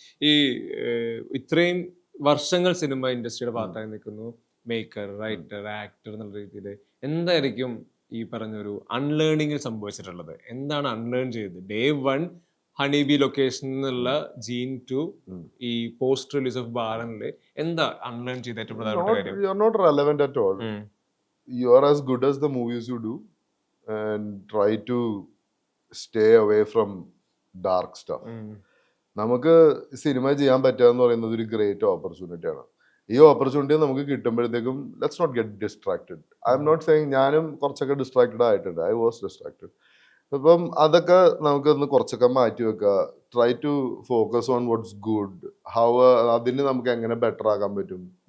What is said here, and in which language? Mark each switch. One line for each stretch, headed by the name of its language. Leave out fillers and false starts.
Malayalam: ഈ ഇത്രയും വർഷങ്ങൾ സിനിമ ഇൻഡസ്ട്രിയുടെ ഭാഗത്തായി നിൽക്കുന്നു, മേക്കർ, റൈറ്റർ, ആക്ടർ എന്നുള്ള രീതിയിൽ എന്തായിരിക്കും ഈ പറഞ്ഞൊരു അൺലേണിംഗിൽ സംഭവിച്ചിട്ടുള്ളത്? എന്താണ് അൺലേൺ ചെയ്തത്? ഡേ 1 ഹണിബി ലൊക്കേഷൻ എന്നുള്ള ജീൻ ടു ഈ പോസ്റ്റ് റിലീസ് ഓഫ് ബാലനില് എന്താ അൺലേൺ ചെയ്ത ഏറ്റവും പ്രധാനപ്പെട്ട കാര്യം?
English: You are not relevant at all. You are as good as the movies you do, and try to stay away from dark stuff.
Malayalam: നമുക്ക് cinema ചെയ്യാൻ പറ്റുക എന്ന് പറയുന്നത് ഒരു ഗ്രേറ്റ് ഓപ്പർച്യൂണിറ്റി ആണ്. ഈ ഓപ്പർച്യൂണിറ്റി നമുക്ക് കിട്ടുമ്പോഴത്തേക്കും
English: Let's not get distracted. I'm not saying
Malayalam: ഞാനും കുറച്ചൊക്കെ ഡിസ്ട്രാക്റ്റഡ് ആയിട്ടുണ്ട്.
English: I was distracted.
Malayalam: അപ്പം അതൊക്കെ നമുക്കൊന്ന് കുറച്ചൊക്കെ മാറ്റി വെക്കുക.
English: try to focus on what's good,
Malayalam: how അതിന് നമുക്ക് എങ്ങനെ ബെറ്റർ ആക്കാൻ പറ്റും.